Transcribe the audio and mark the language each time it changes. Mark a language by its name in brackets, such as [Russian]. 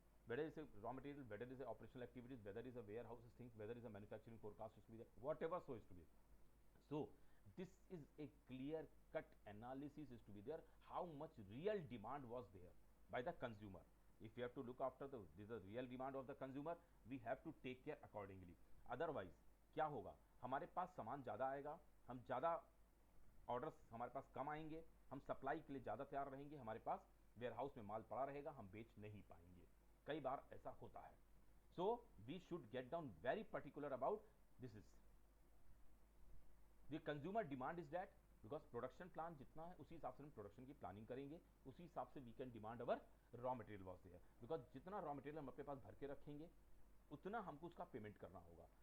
[English] Whether it's a raw material, whether it's a operational activities, whether it's a warehouses things, whether it's a manufacturing forecast is to be there, whatever so is to be. So this is a clear cut analysis is to be there, how much real demand was there by the consumer. If you have to look after the this is the real demand of the consumer, we have to take care accordingly. [Hindi] Otherwise क्या होगा, हमारे पास सामान ज़्यादा आएगा, हम ज़्यादा orders हमारे पास कम आएंगे, हम सप्लाई के लिए ज़्यादा तैयार रहेंगे, हमारे पास वेयरहाउस में माल पड़ा रहेगा, हम बेच नहीं पाएंगे. कई बार ऐसा होता है. [English] So we should get down very particular about this is the consumer demand is that, because production plan [Hindi] जितना है उसी हिसाब से [English] हम प्रोडक्शन की प्लानिंग करेंगे, उसी हिसाब से we can demand our raw material was there, because [Hindi] जितना raw material हम अपने पास भर के रखेंगे उतना हमको उसका पेमेंट करना होगा.